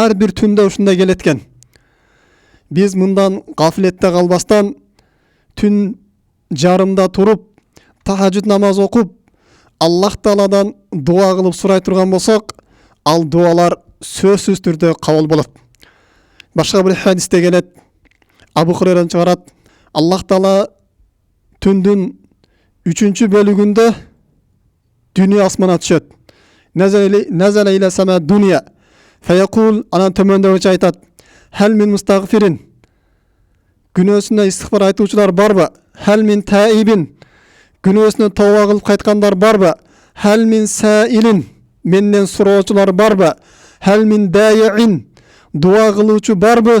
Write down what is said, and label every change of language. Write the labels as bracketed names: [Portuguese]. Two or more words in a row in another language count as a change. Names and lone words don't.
[Kyrgyz] Ар бир түндө ушундай келет экен. Биз мындан гафлетте калбастан түн жарымда туруп, тахажжуд намаз окуп, Аллах Тааладан дуа кылып сурай турган болсок, ал дуалар сөзсүз түрдө кабыл болот. Башка бир хадисте келет, Абу Хурайрадан чыгарат, Аллах Таала түндүн 3-чү бөлүгүндө дүнү асмана түшөт. [Arabic] نزل إلى السماء الدنيا. [Kyrgyz] Фаякул, анан төмөндөгүчө айтат: [Arabic] "هل من مستغفر." [Kyrgyz] Күнөөсүнө истигфар айтуучулар барбы? [Arabic] هل من تائب. [Kyrgyz] Күнөөсүнө тооба кылып кайткандар барбы? [Arabic] هل من سائل. [Kyrgyz] Менден суроочулар барбы? [Arabic] هل من داع. [Kyrgyz] Дуа кылуучу барбы?